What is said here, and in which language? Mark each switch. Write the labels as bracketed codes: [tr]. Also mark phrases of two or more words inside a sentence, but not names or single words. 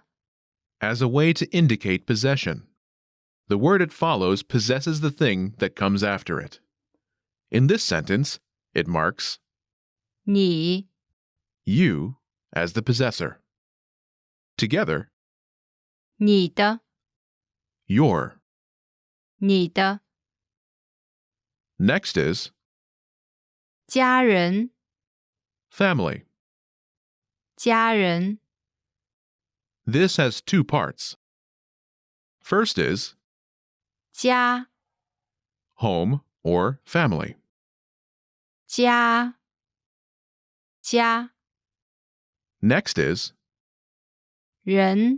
[en] as a way to indicate possession. The word it follows possesses the thing that comes after it. In this sentence, it marks [zh] 你 [en] you as the possessor. Together, [zh] 你的 [en] your. [zh] 你的 [en] Next is [zh] 家人 [en] family. [zh] 家人 [en] This has two parts. First is [zh] 家 [en] home or family. [zh] 家 [en] Next is [zh] 人